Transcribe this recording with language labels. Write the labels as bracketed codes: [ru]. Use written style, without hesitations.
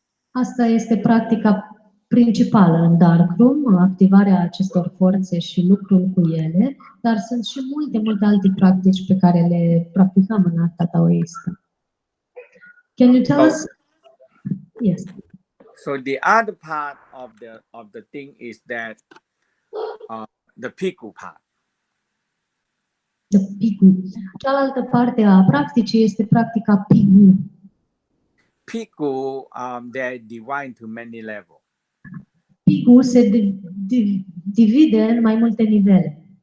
[ro] Asta este practica principală în dark room, activarea acestor forțe și lucrul cu ele, dar sunt și multe alte practici pe care le practicăm în arta taoistă. [en] Can you tell us? Yes. So the other part of the thing is that the piku part. The piku. [ro] Cealaltă parte a practicii este practica piku. [en] pickle, they're divided into many levels. [ro] Picul se divide în mai multe nivele.